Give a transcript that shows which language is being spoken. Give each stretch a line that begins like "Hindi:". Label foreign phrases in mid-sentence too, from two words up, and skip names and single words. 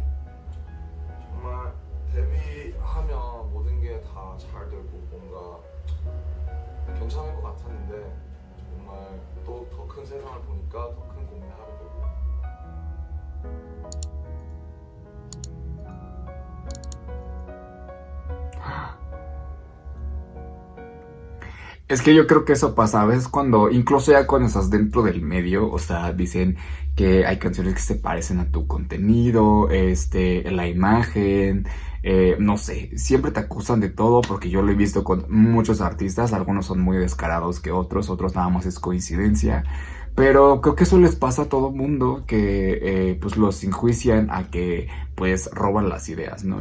Korean: 정말 데뷔하면 모든 게 다 잘 되고 뭔가 괜찮을 것 같았는데 정말 또 더 큰 세상을 보니까 더 큰 고민을 하게 되고
Spanish: Es que yo creo que eso pasa a veces cuando, incluso ya cuando estás dentro del medio, o sea, dicen que hay canciones que se parecen a tu contenido, la imagen, no sé, siempre te acusan de todo porque yo lo he visto con muchos artistas, algunos son muy descarados que otros, otros nada más es coincidencia, pero creo que eso les pasa a todo mundo que pues los enjuician a que pues roban las ideas, ¿no?